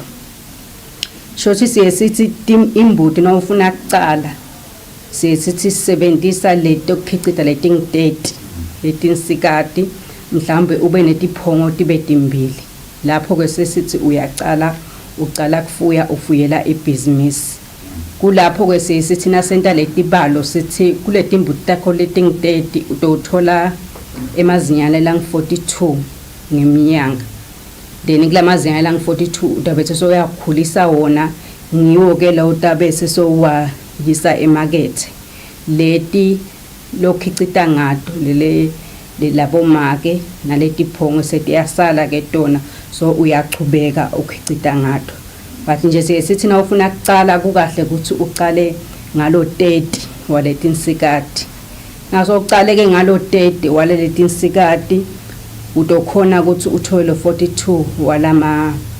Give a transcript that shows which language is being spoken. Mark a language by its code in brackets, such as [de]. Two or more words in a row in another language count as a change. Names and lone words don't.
[ss] Shothi sithi imbuti nawufuna ukuqala sithi sisebenzisa leto kukhicita letingteti letinsikati mhlambe ube netiphongo tibe timbili lapho ke sesithi uqala kufuya ufuyela ibusiness kulapho ke sithi na center letibalo sithi kule timbuti takho letingteti utothola emazinyane lang 42 ngeminyanga then kulamazinyane lang 42 utabethe soyakhulisa wona ngiwo ke la utabese sowa yisa emarket leti lokhicita ngato le labo make naletiphongo setiyasala ke tona so uyachubeka ukhicita ngato but nje sithi na ufuna ukuqala kukahle ukuthi uqale ngalo 30 waletinsikati naso uqale ke ngalo 30 waleletinsikati utokhona ukuthi uthole 42 walama